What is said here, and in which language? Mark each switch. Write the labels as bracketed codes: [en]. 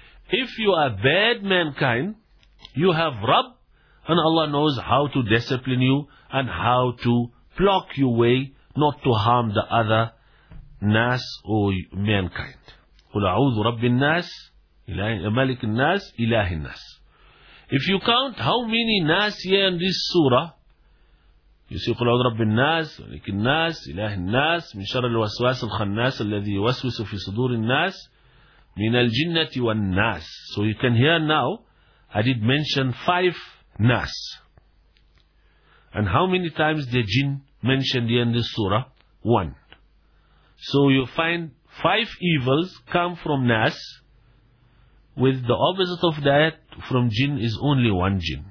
[en] If you are bad mankind, you have Rabb, and Allah knows how to discipline you and how to block your way not to harm the other nas or mankind. [ar] قُلْ أَعُوذُ رَبِّ النَّاسِ مَلِكِ النَّاسِ إِلَهِ النَّاسِ. [en] If you count how many nas here in this surah, you say [ar] قُلْ أَعُوذُ رَبِّ النَّاسِ مَلِكِ النَّاسِ إِلَهِ النَّاسِ مِنْ شَرَّ الْوَسْوَاسِ الْخَنَّاسِ الَّذِي يُوَسْوِسُ فِي صُدُورِ النَّاسِ مِنَ الْجِنَّةِ وَالنَّاسِ. [en] So you can hear now, I did mention 5 nas. And how many times the jinn mentioned here in this surah? 1. So you find 5 evils come from nas, with the opposite of that from jinn is only 1 jinn.